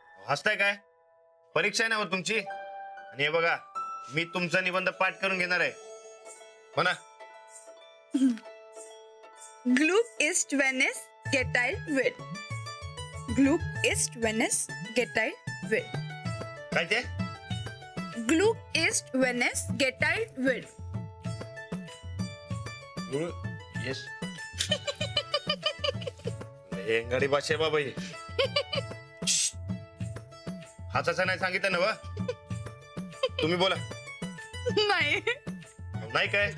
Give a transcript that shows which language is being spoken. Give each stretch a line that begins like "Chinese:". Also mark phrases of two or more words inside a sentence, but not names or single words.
Marathi: हसताय काय? परीक्षा आहे ना हो तुमची. आणि हे बघा, मी तुमचा निबंध पाठ करून घेणार आहे. म्हणा.
German: Glück ist, wenn es geteilt wird. Glück ist, wenn es geteilt wird.
Marathi: काय ते?
German: Glück ist, wenn es geteilt wird.
Marathi: येस. गाडी भाषा बाबा ही. हाचाचा नाही सांगितलं ना वा. तुम्ही बोला. नाही. नाही काय?